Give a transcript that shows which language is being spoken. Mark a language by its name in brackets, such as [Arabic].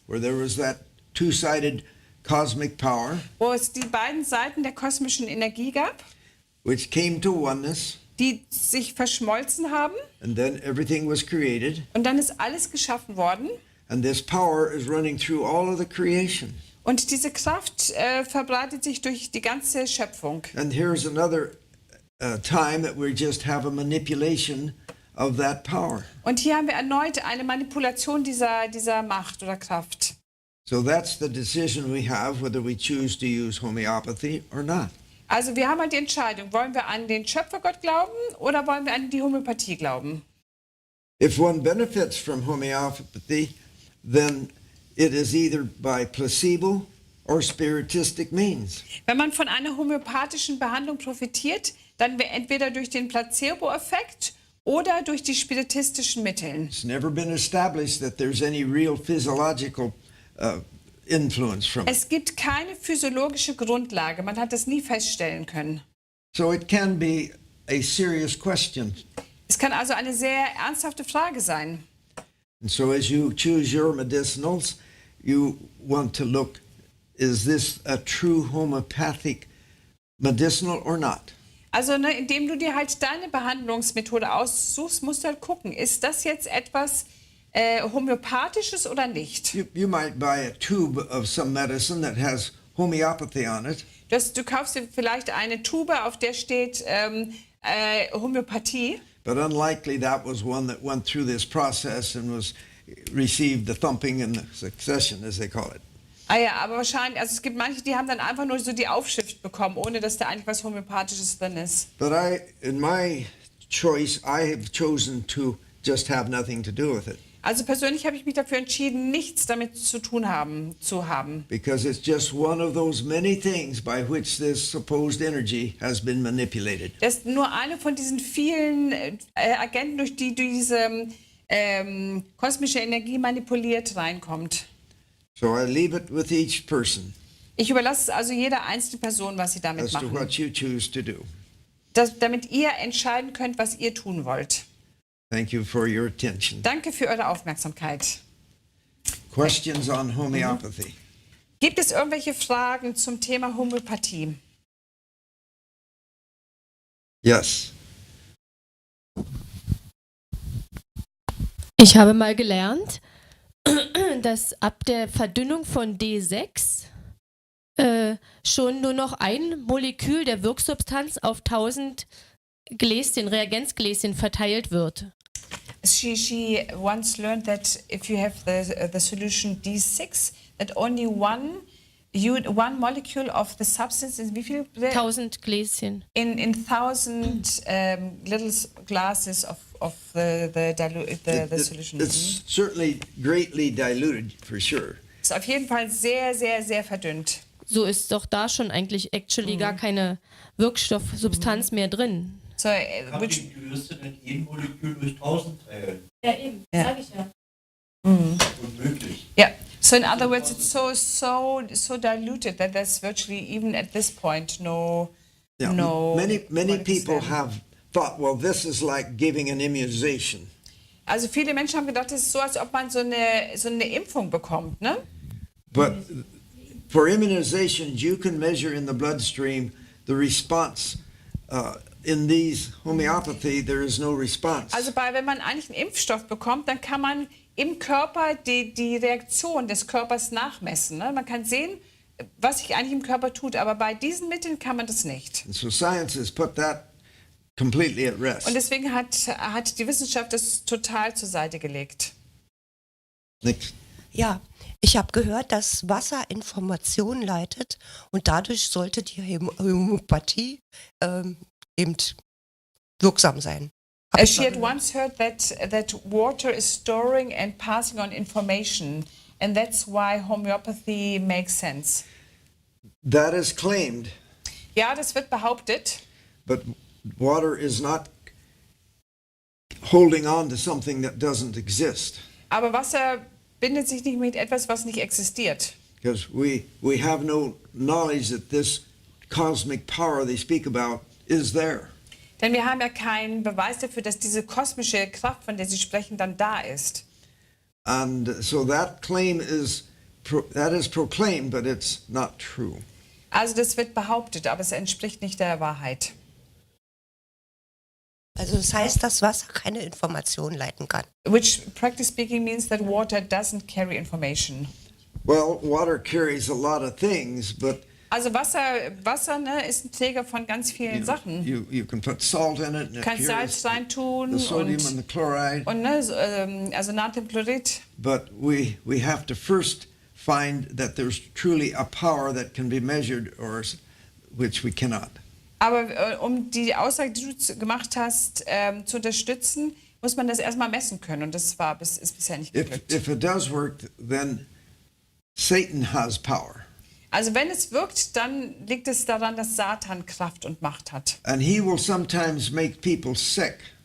[English] Where there was that two-sided cosmic power, [German] wo es die beiden Seiten der kosmischen Energie gab, [English] which came to oneness, [German] die sich verschmolzen haben, [English] and then everything was created, [German] und dann ist alles geschaffen worden. [English] and this power is running through all of the creation. [German] Und diese Kraft verbreitet sich durch die ganze Schöpfung. [English] And here's another time that we just have a manipulation of that power. [German] Und hier haben wir erneut eine Manipulation dieser Macht oder Kraft. [English] So that's the decision we have, whether we choose to use homeopathy or not. [German] Also wir haben halt die Entscheidung, wollen wir an den Schöpfergott glauben oder wollen wir an die Homöopathie glauben? [English] If one benefits from homeopathy, then it is either by placebo or spiritistic means. [German] Wenn man von einer homöopathischen Behandlung profitiert, dann entweder durch den Placebo-Effekt oder durch die spiritistischen Mittel. [English] It's never been established that there's any real physiological influence from it. [German] Es gibt keine physiologische Grundlage, man hat das nie feststellen können. [English] So it can be a serious question. [German] Es kann also eine sehr ernsthafte Frage sein. [English] And so as you choose your medicinals, you want to look is this a true homopathic medicinal or not? [German] Also, ne, indem du dir halt deine Behandlungsmethode aussuchst, musst du halt gucken, ist das jetzt etwas Homöopathisches oder nicht? [English] You might buy a tube of some medicine that has homeopathy on it, [German] Du kaufst dir vielleicht eine Tube, auf der steht Homöopathie. [English] but unlikely that was one that went through this process and received the thumping and the succession, as they call it. [German] Ah ja, aber wahrscheinlich, also es gibt manche, die haben dann einfach nur so die Aufschrift bekommen, ohne dass da eigentlich was Homöopathisches drin ist. [English] But in my choice, I have chosen to just have nothing to do with it. [German] Also persönlich habe ich mich dafür entschieden, nichts damit zu tun zu haben. [English] Because it's just one of those many things by which this supposed energy has been manipulated. [German] Das ist nur eine von diesen vielen Agenten, durch die diese kosmische Energie manipuliert reinkommt. [English] So I leave it with each person [German] Ich überlasse es also jeder einzelnen Person, was sie damit [English] as to [German] machen. [English] what you choose to do. [German] Damit ihr entscheiden könnt, was ihr tun wollt. [English] Thank you for your attention. [German] Danke für eure Aufmerksamkeit. [English] Questions on homeopathy? [German] Gibt es irgendwelche Fragen zum Thema Homöopathie? [English] Yes. [German] Ich habe mal gelernt, dass ab der Verdünnung von D6 schon nur noch ein Molekül der Wirksubstanz auf 1000 Gläschen, Reagenzgläschen verteilt wird. [English] She once learned that if you have the solution D6, that only one molecule of the substance in [German] wie viel? 1000 Gläschen. [English] In 1000 little glasses of the solution. It's certainly greatly diluted for sure. [German] Ist auf jeden Fall sehr, sehr, sehr verdünnt. So ist doch da schon eigentlich [English] actually [German] gar keine Wirkstoffsubstanz mehr drin. [English] So, [German] Wie wirst du denn ein Molekül durch 1000 teilen? Ja, eben, sage ich ja. Unmöglich. [English] yeah. So in other words, it's so diluted that there's virtually even at this point no. Many molecules people there. have thought, well, this is like giving an immunization. [German] Also viele Menschen haben gedacht, es ist so, als ob man so eine Impfung bekommt, ne? [English] But for immunizations, you can measure in the bloodstream the response. In these homeopathy, there is no response. [German] Also wenn man eigentlich einen Impfstoff bekommt, dann kann man im Körper die Reaktion des Körpers nachmessen. Ne? Man kann sehen, was sich eigentlich im Körper tut, aber bei diesen Mitteln kann man das nicht. [English] And so science has put that completely at rest. [German] Und deswegen hat die Wissenschaft das total zur Seite gelegt. [English] Next. [German] Ja, ich habe gehört, dass Wasser Informationen leitet und dadurch sollte die Homöopathie eben wirksam sein. [English] She had once heard that water is storing and passing on information, and that's why homeopathy makes sense. That is claimed, [German] Ja, das wird behauptet, [English] but water is not holding on to something that doesn't exist. [German] aber Wasser bindet sich nicht mit etwas, was nicht existiert. [English] Because we have no knowledge that this cosmic power they speak about is there. [German] Denn wir haben ja keinen Beweis dafür, dass diese kosmische Kraft, von der Sie sprechen, dann da ist. [English] And so that claim is proclaimed, but it's not true. [German] Also das wird behauptet, aber es entspricht nicht der Wahrheit. Also das heißt, dass Wasser keine Informationen leiten kann. [English] Which, practically speaking, means that water doesn't carry information. Well, water carries a lot of things, but [German] Also Wasser ne, ist ein Träger von ganz vielen Sachen. [English] you can put salt in it and [German] Du [English] it [German] kannst [English] carries [German] Salz reintun [English] the sodium and the chloride. [German] und ne, also Natriumchlorid. [English] But we have to first find that there's truly a power that can be measured, which we cannot. [German] Aber um die Aussage, die du gemacht hast, zu unterstützen, muss man das erstmal messen können. Und das ist bisher nicht geglückt. [English] If it does work, then Satan has power. [German] Also wenn es wirkt, dann liegt es daran, dass Satan Kraft und Macht hat. [English] And he will sometimes make people sick.